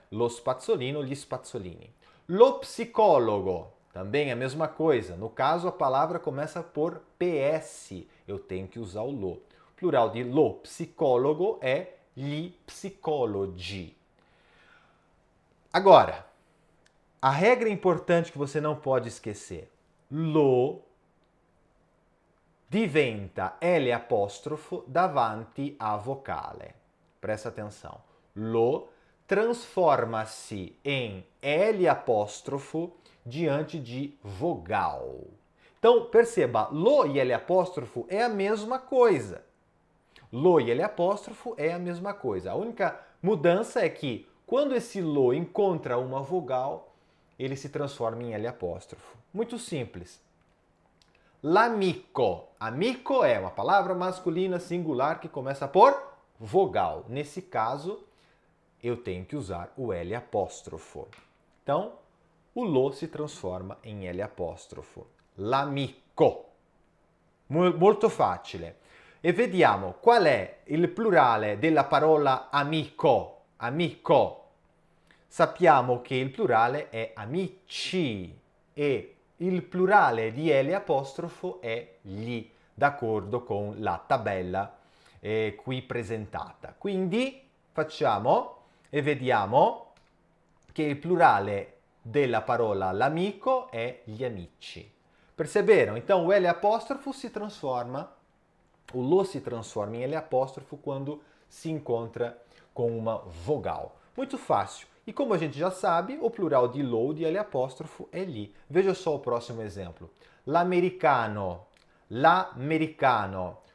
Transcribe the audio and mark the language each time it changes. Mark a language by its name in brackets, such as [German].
[Italian] Lo spazzolino, gli spazzolini. [Portuguese] Lo psicólogo, também é a mesma coisa. No caso, a palavra começa por PS. Eu tenho que usar o lo. Plural de lo psicólogo é gli psicologi. Agora, a regra importante que você não pode esquecer. [Italian] Lo diventa L apostrofo davanti a vocale. [Portuguese] Presta atenção. Lo transforma-se em L apóstrofo diante de vogal. Então, perceba, lo e L apóstrofo é a mesma coisa. Lo e L apóstrofo é a mesma coisa. A única mudança é que quando esse lo encontra uma vogal, ele se transforma em L apóstrofo. Muito simples. L'amico. Amico é uma palavra masculina singular que começa por vogal. Nesse caso, eu tenho que usar o L apóstrofo. Então, o lo se transforma em L apóstrofo. [Italian] L'amico. Molto facile. E vediamo qual è il plurale della parola amico. Amico. Sappiamo che il plurale è amici e il plurale di L apostrofo è gli, d'accordo con la tabella qui presentata. Quindi facciamo e vediamo che il plurale della parola l'amico è gli amici. [Portuguese] Perceberam? Então o L apóstrofo se transforma, o lo se transforma em L apóstrofo quando se encontra com uma vogal. Muito fácil. E como a gente já sabe, o plural de lo, de L apóstrofo, é li. Veja só o próximo exemplo. L'americano. L'americano.